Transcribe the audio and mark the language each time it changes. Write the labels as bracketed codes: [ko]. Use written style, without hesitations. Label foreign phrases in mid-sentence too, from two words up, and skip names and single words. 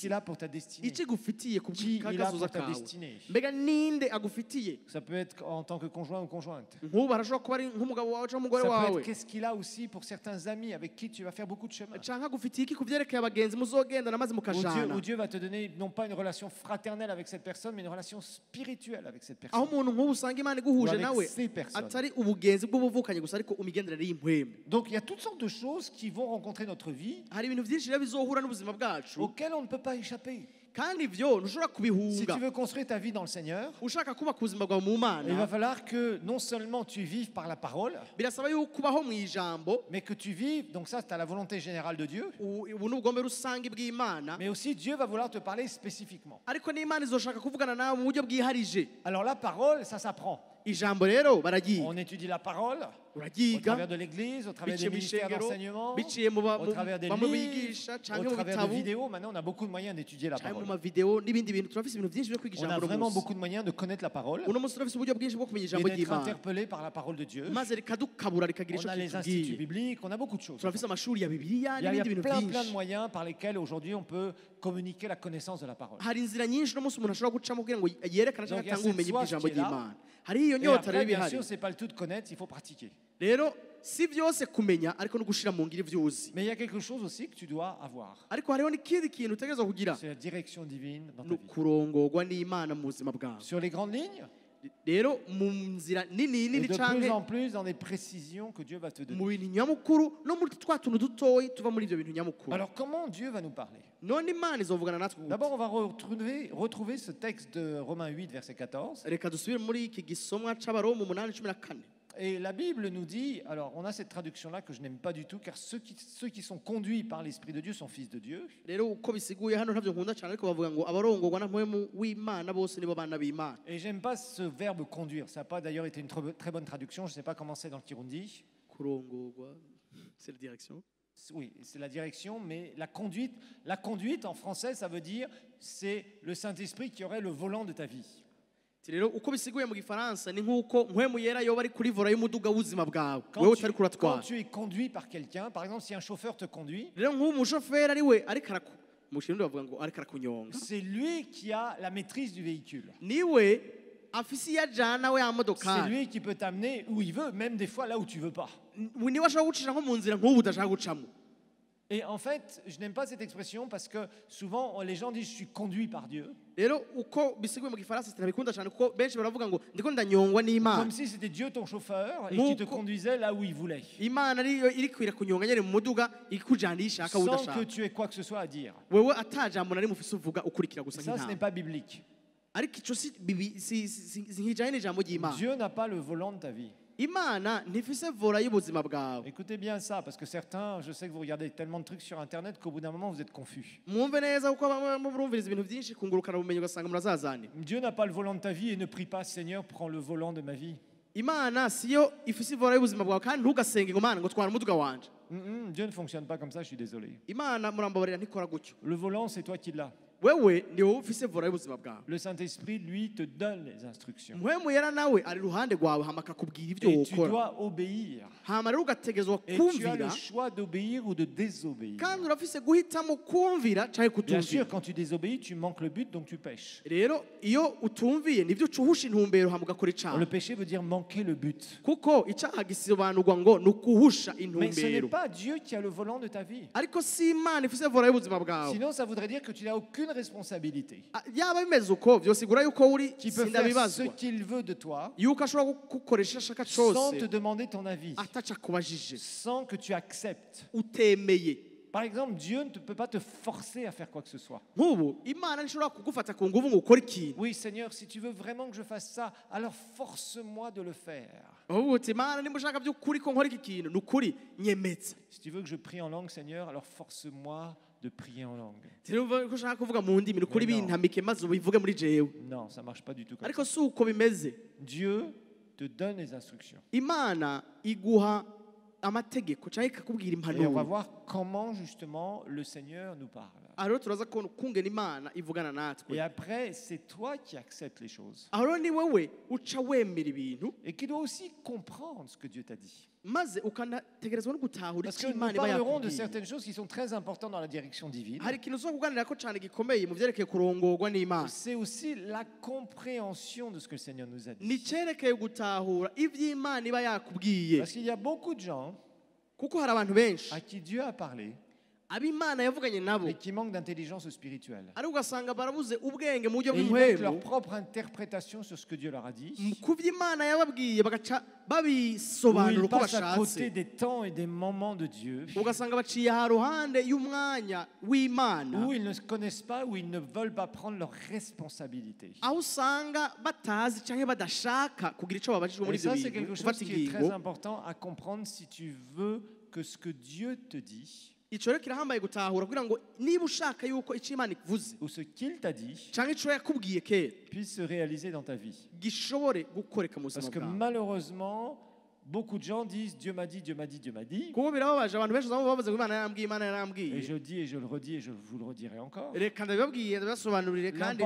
[fr] qu'il a pour ta destinée? [rn] ico igufitiye ku [fr] Qui il a [rn] kazoza [fr] pour ta [rn] kawe [fr] destinée? [rn] mbega ninde agufitiye [fr] Ça peut être en tant que conjoint ou conjointe. [rn] nk'ubu arashobora kuba ari nk'umugabo wawe cyangwa umugore [fr] Ça peut [rn] wawe [fr] être qu'est-ce qu'il a aussi pour certains amis avec qui tu vas faire beaucoup de chemin. [rn] canke agufitiye iki ku vyerekeye abagenzi muzogendana maze mukajana [fr] Où Dieu va te donner non pas une relation fraternelle avec cette personne, mais une relation spirituelle avec cette [rn] aho [fr] personne. [rn] umuntu nk'ubu usanga imana [fr] Ou [rn] iguhuje [fr] avec [rn] nawe [fr] ces personnes. [rn] atari ubugenzi bw'ubuvukanye gusa ariko umigenderere y'impwemu [fr] Donc il y a toutes sortes de choses qui vont rencontrer notre vie [rn] hari ibintu byinshi rero bizohura n'ubuzima bwacu [fr] auxquelles on ne peut pas échapper. [rn] kandi ivyo ntushobora [fr] Si [rn] kubihunga [fr] tu veux construire ta vie dans le Seigneur, [rn] ushaka kubaka ubuzima bwawe mu [fr] il va [rn] mana [fr] falloir que non seulement tu vives par la parole, [rn] birasaba yuko ubaho mu ijambo [fr] mais que tu vives, donc ça c'est à la volonté générale de Dieu, [rn] ubu ni ubugombe rusange bw'imana [fr] mais aussi Dieu va vouloir te parler spécifiquement. [rn] ariko n'imana izoshaka kuvugana nawe mu buryo bwiharije [fr] Alors la parole, ça s'apprend. [rn] ijambo rero baragiga [fr] On étudie la parole au [rn] uragiga [fr] travers de l'église, au travers des [rn] biciye mu [fr] ministères [rn] ishengero [fr] d'enseignement, [rn] biciye [fr] au travers des [rn] bamwe [fr] livres, [rn] bigisha canke [fr] au [rn] mu [fr] travers de [rn] bitabo [fr] vidéos. Maintenant, on a beaucoup de moyens d'étudier la [rn] canke mu [fr] parole. [rn] mavideo n'ibindi bintu turafise ibintu byinshi byo kwiga [fr] On a [rn] ijambo [fr] vraiment [rn] uno [fr] beaucoup de moyens de connaître la parole [rn] munsi uno munsi turafise uburyo bwinshi bwo kumenya [fr] et [rn] ijambo [fr] d'être [rn] ry'imana [fr] interpellé par la parole de Dieu. [rn] maze rikadukabura rikagira [fr] On [rn] ico [fr] a les instituts [rn] kitubwiye [fr] bibliques, on a beaucoup de choses. [rn] turafise amashuri ya bibiliya [fr] Il y a [rn] n'ibindi bintu [fr] plein de [rn] byinshi [fr] moyens par lesquels aujourd'hui on peut communiquer la connaissance de la parole. [rn] hari inzira nyinshi uno munsi umuntu ashobora gucamo kugira ngo yerekane [fr] Donc, [rn] cyangwa [fr] il y a [rn] atange [fr] cette [rn] ubumenyi [fr] soif [rn] bw'ijambo [fr] qui est là. [rn] ry'imana hari iyo [fr] Et [rn] nyota rero [fr] après, bien [rn] ibihari [fr] sûr, c'est pas le tout de connaître, il faut pratiquer. [rn] rero si byose kumenya ariko no gushira mu ngiro ivyo uzi [fr] Mais il y a quelque chose aussi que tu dois avoir. [rn] ariko hariho n'ikindi kintu utegerezwa kugira [fr] C'est la direction divine dans ta [rn] ni [fr] vie. [rn] ukurongorwa n'imana mu buzima bwawe [fr] Sur les grandes lignes [rn] rero mu nzira nini [fr] et [rn] nini [fr] de plus [rn] canke [fr] en plus dans des précisions que Dieu va te [rn] mu [fr] donner. [rn] bintu nyamukuru no muri twa tuntu dutoyi tuva muri ivyo bintu nyamukuru [fr] Alors comment Dieu va nous parler? [rn] none imana izovugana natwe gute? [fr] D'abord, on va retrouver ce texte de Romains 8, verset 14. [rn] reka dusubire muri iki gisomwa c'abaroma 8:14 [fr] Et la Bible nous dit, alors on a cette traduction-là que je n'aime pas du tout, car ceux qui sont conduits par l'Esprit de Dieu sont fils de Dieu. [rn] rero uko bisiguye hano ntavyo nkunda cyane ariko bavuga ngo abarongorwa na mpwemu w'imana bose nibo bana b'imana [fr] Et j'aime pas ce verbe conduire. Ça n'a pas d'ailleurs été une très bonne traduction. Je ne sais pas comment c'est dans le Kirundi. kurongorwa c'est la direction Oui, c'est la direction, mais la conduite en français, ça veut dire c'est le Saint-Esprit qui aurait le volant de ta vie. [rn] rero uko bisiguye mu gifaransa ni nk'uko mpwemu yera yoba ari kuri vora y'umuduga w'ubuzima bwawe [fr] Quand [rn] wewe [fr] tu, [rn] utari [fr] quand [rn] kuratwara [fr] tu es conduit par quelqu'un, par exemple, si un chauffeur te conduit, [rn] rero nk'uwo umushoferi ari we ariko mu kirundi bavuga ngo ariko arakunyonga [fr] c'est lui qui a la maîtrise du véhicule. [rn] niwe afise iyo ajana we ya [fr] C'est [rn] modokari [fr] lui qui peut t'amener où il veut, même des fois là où tu veux pas. [rn] niwe ashobora gucisha nko mu nzira nk'ubu udashaka gucamo. [fr] Et en fait, je n'aime pas cette expression parce que souvent les gens disent je suis conduit par Dieu. [rn] rero uko bisiguye mu gifaransa sinabikunda cyane kuko benshi baravuga ngo ndiko ndanyongwa n'Imana, [fr] Comme si c'était Dieu ton chauffeur et Mon qui te co- conduisait là où il voulait. [rn] Imana ariyo iri kwira kunyonga nyene mu muduga ikujana ishaka [fr] Sans que [rn] udashaka, [fr] tu aies quoi que ce soit à dire. [rn] wewe atajambo nari mufise uvuga ukurikira gusa [fr] Ça, ce n'est [rn] nk'intama. [fr] pas biblique. [rn] ariko ico si nkijanye n'ijambo ry'Imana. [fr] Dieu n'a pas le volant de ta vie. [rn] Imana ntifise vola y'ubuzima bwawe. [fr] Écoutez bien ça, parce que certains, je sais que vous regardez tellement de trucs sur Internet qu'au bout d'un moment, vous êtes confus. [rn] Mwumve neza kuko bamwe murumviriza ibintu byinshi kungurukana ubumenyi ugasanga murazazane. [fr] Dieu n'a pas le volant de ta vie et ne prie pas, Seigneur, prends le volant de ma vie. [rn] Imana siyo ifise vola y'ubuzima bwawe kandi ntugasenge ngo Mana ngo twara umuduga wanje. [fr] Dieu ne fonctionne pas comme ça, je suis désolé. [rn] Imana murambabarira ntikora gutyo. [fr] Le volant, c'est toi qui l'as. [rn] Wewe ni wowe ufise vola y'ubuzima bwawe. [fr] Le Saint-Esprit, lui, te donne les instructions. [rn] Mpwemu yera nawe ari ruhande rwawe hama akakubwira ibyo [fr] Et tu [rn] wokora. [fr] dois obéir. [rn] Hama rero ugategezwa [fr] Et tu as [rn] kumvira [fr] le choix d'obéir ou de désobéir. [rn] kandi urafise guhitamo kumvira canke [fr] Bien sûr, [rn] kutumvira. [fr] quand tu désobéis, tu manques le but, donc tu pêches. [rn] Rero iyo utumviye nivyo ucuhusha intumbero hama ugakora icaha. [fr] Le péché veut dire manquer le but. [rn] Kuko icaha gisobanurwa ngo ni ukuhusha [fr] Mais ce n'est [rn] intumbero. [fr] pas Dieu qui a le volant de ta vie. [rn] Ariko si Imana ifise vola y'ubuzima bwawe. [fr] Sinon, ça voudrait dire que tu n'as aucune responsabilité. [rn] Yaba bimeze uko vyosigura yuko uri [fr] Qui peut faire ce [rn] sindabibazwa [fr] qu'il veut de toi [rn] yuko ashobora kugukoresha ashaka [fr] sans te [rn] cose [fr] demander ton avis, [rn] ataca kubajije [fr] sans que tu acceptes. [rn] utemeye. [fr] Par exemple, Dieu ne peut pas te forcer à faire quoi que ce soit. [rn] Nk'ubu Imana ntishobora kugufata ku nguvu ngo ukore ikintu. [fr] Oui, Seigneur, si tu veux vraiment que je fasse ça, alors force-moi de le faire. [rn] Ubu uti Imana nimba ushaka by'ukuri ko nkora iki kintu ni ukuri nyemeza. [fr] Si tu veux que je prie en langue, Seigneur, alors force-moi de prier en langue. [rn] Rero ko ushaka kuvuga mu ndimi ni ukuri [fr] Mais non. [rn] bintamike maze ubivuge muri jewe. [fr] Non, ça ne marche pas du tout comme [rn] Ariko [fr] ça. [rn] si uko bimeze. [fr] Dieu te donne les instructions. [rn] Imana iguha amategeko cyangwa ikakubwira [fr] Et on va [rn] impanuro. [fr] voir comment justement le Seigneur nous parle. [rn] Aho rero turaza kubona ukungena Imana ivugana natwe. [fr] Et après, c'est toi qui acceptes les choses. [rn] Aho rero ni wewe uca wemera ibintu [fr] Et qui dois aussi comprendre ce que Dieu t'a dit. [rn] maze ukanategerezwa no gutahura [fr] Parce que [rn] icyo [fr] nous [rn] Imana iba [fr] parlerons de [rn] yakubwiye. [fr] certaines choses qui sont très importantes dans la direction divine. [rn] Hari ikintu zo kuganira ko cyane gikomeye mu byerekeye kurongorwa n'Imana. [fr] C'est aussi la compréhension de ce que le Seigneur nous a [rn] Ni [fr] dit. [rn] cyerekeye gutahura iby'Imana iba yakubwiye. [fr] Parce qu'il y a beaucoup de gens [rn] Kuko hari abantu benshi [fr] à qui Dieu a parlé, [rn] ab'Imana yavuganye nabo [fr] mais qui manquent d'intelligence spirituelle. [rn] ariko ugasanga barabuze ubwenge mu buryo [fr] Et ils mettent [rn] bw'umuhemu [fr] leur propre interprétation sur ce que Dieu leur a dit. [rn] ku by'Imana yababwiye bagaca [fr] Ou [rn] babisobanura [fr] ils [rn] uko [fr] passent à côté [rn] bashatse. [fr] des temps et des moments de Dieu. [rn] Ugasanga baciye aha ruhande y'umwanya w'Imana [fr] Où ils ne se connaissent pas, où ils ne veulent pas prendre leurs responsabilités. [rn] aho usanga batazi cyangwa badashaka kugira icyo babajijwe muri [fr] Et [rn] ibyo [fr] ça, c'est [rn] bintu [fr] quelque chose [rn] gufata [fr] qui est très [rn] ingingo. [fr] important à comprendre si tu veux que ce que Dieu te dit, [rn] Icyo rero kirahambaye gutahura kugira ngo niba ushaka yuko icyo Imana ivuze [fr] ou ce qu'il t'a dit, [rn] cyangwa icyo yakubwiye kera [fr] puisse se réaliser dans ta vie. [rn] gishobore gukoreka mu buzima [fr] Parce que [rn] bwawe. [fr] malheureusement, beaucoup de gens disent Dieu m'a dit, Dieu m'a dit, Dieu m'a dit. [rn] kuko birababaje abantu benshi usanga bavuze ngo Imana yarambwiye Imana [fr] Et [rn] yarambwiye. [fr] je dis et je le redis et je vous le redirai encore. [rn] Reka ndabibabwiye ndabibasobanurire kandi